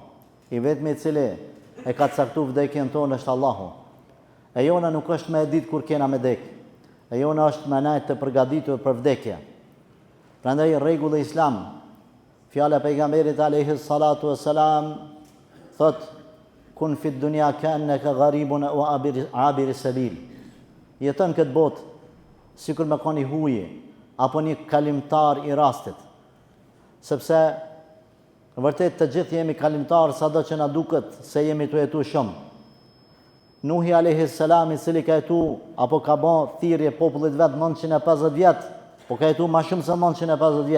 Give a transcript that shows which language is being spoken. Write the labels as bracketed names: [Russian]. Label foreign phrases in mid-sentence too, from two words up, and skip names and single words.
[Albanian] I vetmi i cili e ka caktuar vdekjen tonë është Allahu. E jona nuk është me e ditë kur kena me dek. E jona është me najtë të përgatitur për vdekje. Prandaj rregulli islam, fjala e pejgamberit [Arabic] عليه الصلاة والسلام [Albanian] thot: [Arabic] "كن في الدنيا كأنك غريب و عابر سبيل." [Albanian] Jeton këtë botë sikur me qenë i huji apo një kalimtar i rastit. Sepse vërtet të gjithë jemi kalimtar, sado që na duket se jemi të jetu shumë. Nuhi [Arabic] عليه السلام, [Albanian] i cili ka jetu apo ka bë thirrje popullit vet 950 vjet, po ka jetu më shumë se 950 vjet.